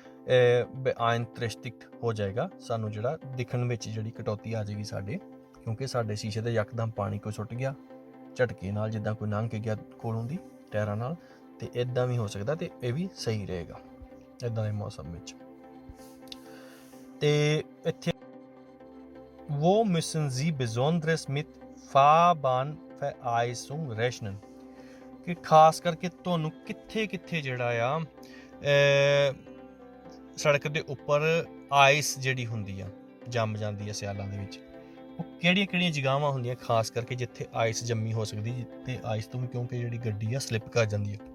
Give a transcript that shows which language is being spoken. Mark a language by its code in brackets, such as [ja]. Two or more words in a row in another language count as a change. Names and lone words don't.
[pa] ਬੇਇੰਟਰਸਟਿਕ ਹੋ ਜਾਏਗਾ, ਸਾਨੂੰ ਜਿਹੜਾ ਦਿਖਣ ਵਿੱਚ ਜਿਹੜੀ ਕਟੌਤੀ ਆ ਜਾਏਗੀ ਸਾਡੇ, ਕਿਉਂਕਿ ਸਾਡੇ ਸ਼ੀਸ਼ੇ ਤੇ ਯਕਦਮ ਪਾਣੀ ਕੋਈ ਸੁੱਟ ਗਿਆ ਝਟਕੇ ਨਾਲ, ਜਿੱਦਾਂ ਕੋਈ ਲੰਘ ਕੇ ਗਿਆ ਕੋਲੋਂ ਦੀ ਟਾਇਰਾਂ ਨਾਲ, ਤੇ ਇਦਾਂ ਵੀ ਹੋ ਸਕਦਾ। ਤੇ ਇਹ ਵੀ ਸਹੀ ਰਹੇਗਾ ਇਦਾਂ ਦੇ ਮੌਸਮ ਵਿੱਚ। ਤੇ ਇੱਥੇ [de] wo müssen Sie besonders mit Fahrbahnvereisung rechnen, [pa] ਕਿ ਖਾਸ ਕਰਕੇ ਤੁਹਾਨੂੰ ਕਿੱਥੇ ਜਿਹੜਾ ਆ ਸੜਕ ਦੇ ਉੱਪਰ ਆਈਸ ਜਿਹੜੀ ਹੁੰਦੀ ਆ ਜੰਮ ਜਾਂਦੀ ਆ ਸਿਆਲਾਂ ਦੇ ਵਿੱਚ, ਉਹ ਕਿਹੜੀਆਂ ਜਗ੍ਹਾਵਾਂ ਹੁੰਦੀਆਂ ਖਾਸ ਕਰਕੇ ਜਿੱਥੇ ਆਈਸ ਜੰਮੀ ਹੋ ਸਕਦੀ, ਜਿੱਥੇ ਆਈਸ ਤੋਂ ਵੀ ਕਿਉਂਕਿ ਜਿਹੜੀ ਗੱਡੀ ਆ ਸਲਿੱਪ ਕਰ ਜਾਂਦੀ ਆ।